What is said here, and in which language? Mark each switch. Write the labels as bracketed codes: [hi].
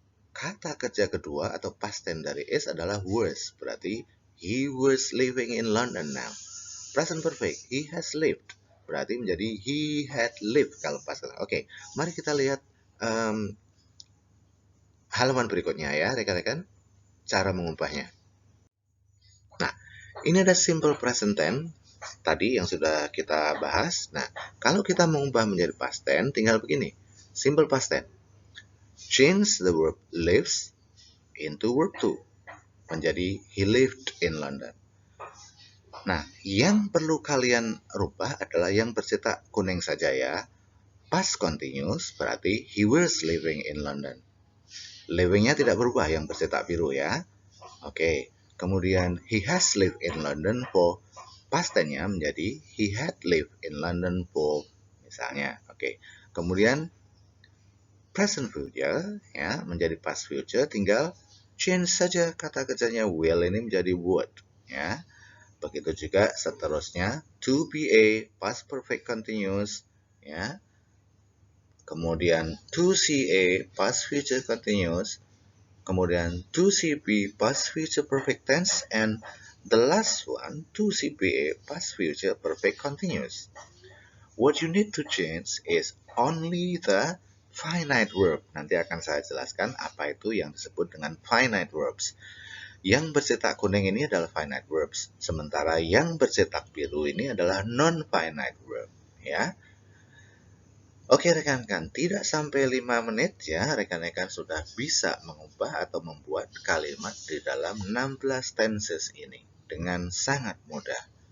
[id] Kata kerja kedua atau past tense dari is adalah was. Berarti [en] he was living in London now. Present perfect, he has lived. [id] Berarti menjadi [en] he had lived [id] kalau past tense. Oke, mari kita lihat halaman berikutnya ya rekan-rekan. Cara mengubahnya. Nah, ini ada simple present tense tadi yang sudah kita bahas. Nah, kalau kita mengubah menjadi past tense, tinggal begini. Simple past tense. [en] Change the verb lives into verb to. [id] Menjadi [en] he lived in London. [id] Nah, yang perlu kalian rubah adalah yang bercetak kuning saja ya. [en] Past continuous [id] berarti [en] he was living in London. [id] Living-nya tidak berubah yang bercetak biru ya. Oke. Kemudian [en] he has lived in London for [id] past tense-nya menjadi [en] he had lived in London for [id] misalnya. [en] Oke. [id] Kemudian present future ya menjadi past future, tinggal change saja kata kerjanya will ini menjadi would ya. Begitu juga seterusnya to be a past perfect continuous ya. Kemudian [en] to see a past future continuous, [id] kemudian [en] to see be past future perfect tense, and the last one to see be a past future perfect continuous. What you need to change is only the finite verb. [id] Nanti akan saya jelaskan apa itu yang disebut dengan finite verbs. Yang bercetak kuning ini adalah finite verbs, sementara yang bercetak biru ini adalah non-finite verb. Ya. Oke rekan-rekan, tidak sampai 5 menit ya rekan-rekan sudah bisa mengubah atau membuat kalimat di dalam 16 tenses ini dengan sangat mudah.